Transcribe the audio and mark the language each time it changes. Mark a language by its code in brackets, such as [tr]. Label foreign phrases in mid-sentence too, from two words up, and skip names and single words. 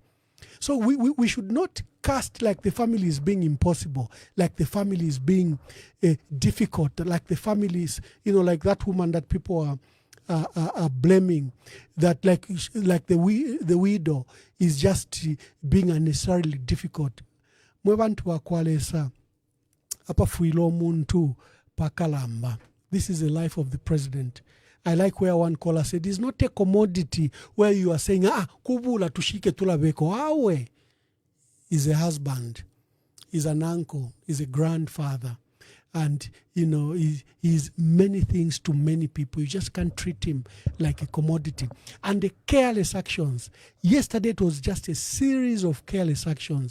[en] So we should not cast like the family is being impossible, like the family is being difficult, like the family is, like that woman that people are blaming, that like the widow is just being unnecessarily difficult. [bem] Mwebantu bakwalesa apafuila omuntu pakalamba. [en] This is the life of the president. I like where one caller said, it's not a commodity where you are saying, [bem] kubula tushike tulabeko. [en] Awe is a husband, is an uncle, is a grandfather. And, he's many things to many people. You just can't treat him like a commodity. And the careless actions. Yesterday it was just a series of careless actions.